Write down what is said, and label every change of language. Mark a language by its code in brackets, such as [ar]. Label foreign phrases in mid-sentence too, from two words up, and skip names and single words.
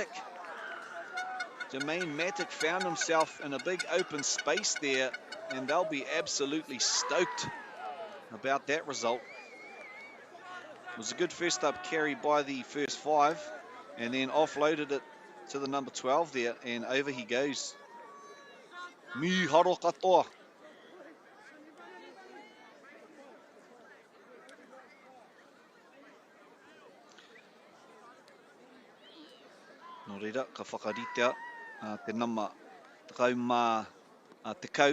[en] Jermaine Matic found himself in a big open space there, and they'll be absolutely stoked about that result. It was a good first up carry by the first 5, and then offloaded it to the number 12 there, and over he goes. [mi] Miharo katoa. Nō reira, ka whakaritea te nama takau mā te kau.